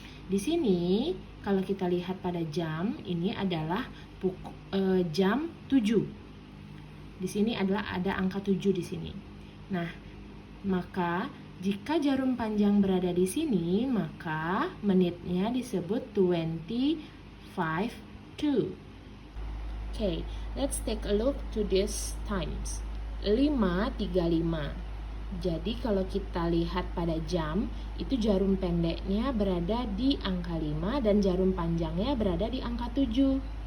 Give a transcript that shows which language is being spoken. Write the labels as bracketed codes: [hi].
[id] Di sini kalau kita lihat pada jam, ini adalah jam 7. Di sini adalah ada angka 7 di sini. Nah, maka jika jarum panjang berada di sini, maka menitnya disebut 25 to. [en] Okay, let's take a look to these times. 5.35. [id] Jadi kalau kita lihat pada jam, itu jarum pendeknya berada di angka 5 dan jarum panjangnya berada di angka 7.